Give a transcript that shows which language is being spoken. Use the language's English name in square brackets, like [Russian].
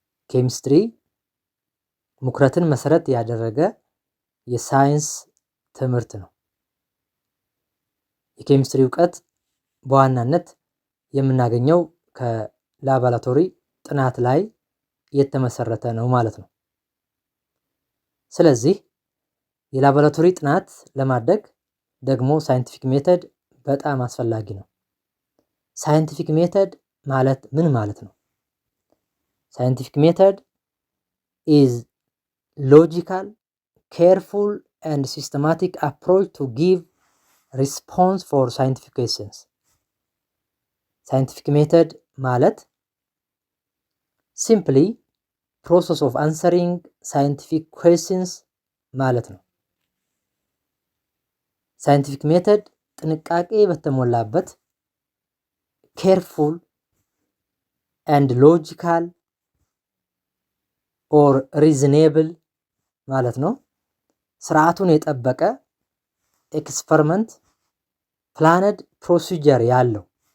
[Amharic] ኬሚስትሪ ሙክረትን መሰረት ያደረገ የሳይንስ ትምህርት ነው። የኬሚስትሪ እውቀት በዋናነት የምናገኘው ከላቦራቶሪ ጥናት ላይ የተመሰረተ ነው ማለት ነው። ስለዚህ የላቦራቶሪ ጥናት ለማድረግ ደግሞ ሳይንቲፊክ ሜተድ በጣም አስፈላጊ ነው። ሳይንቲፊክ ሜተድ ማለት ምን ማለት ነው? ሳይንቲፊክ ሜተድ [English] is logical, careful and systematic approach to give response for scientific questions. [Amharic] ሳይንቲፊክ ሜተድ ማለት [English] simply process of answering scientific questions [Amharic] ማለት ነው። ሳይንቲፊክ ሜተድ ጥንቃቄ በተሞላበት [English] careful and logical or reasonable [Amharic] ማለት ነው። ስርዓቱን የጠበቀ ኤክስፐሪመንት ፕላነድ ፕሮሲጀር ያለው